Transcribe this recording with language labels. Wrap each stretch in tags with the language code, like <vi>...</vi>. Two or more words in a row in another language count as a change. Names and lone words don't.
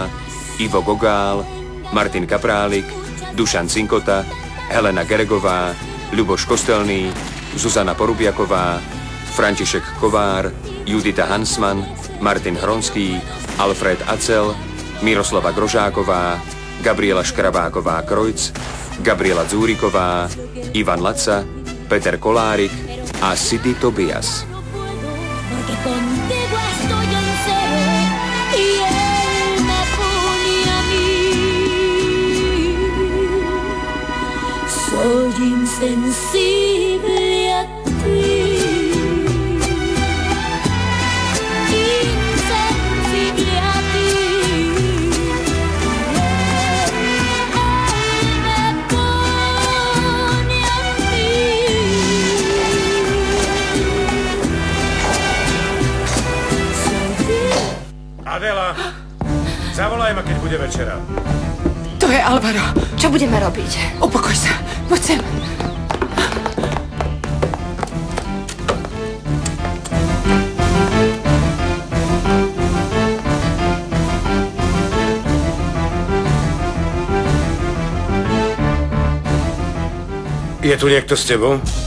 <sk>Ivo Gogál, Martin Kaprálik, Dušan Cinkota, Helena Geregová, Ľuboš Kostelný, Zuzana Porubiaková, František Kovár, Judita Hansman, Martin Hronský, Alfred Acel, Miroslava Grožáková, Gabriela Škrabáková-Krojc, Gabriela Dzúriková, Ivan Laca, Peter Kolárik a Sidy Tobias.</sk> <es>Soy insensible a ti, insensible a ti. Él me pone a mí.</es> <sk>Adela, zavolaj ma, keď bude večera. To je Alvaro. Čo budeme robiť? Upokoj sa. Poď sem. Je tu niekto s tebou?</sk>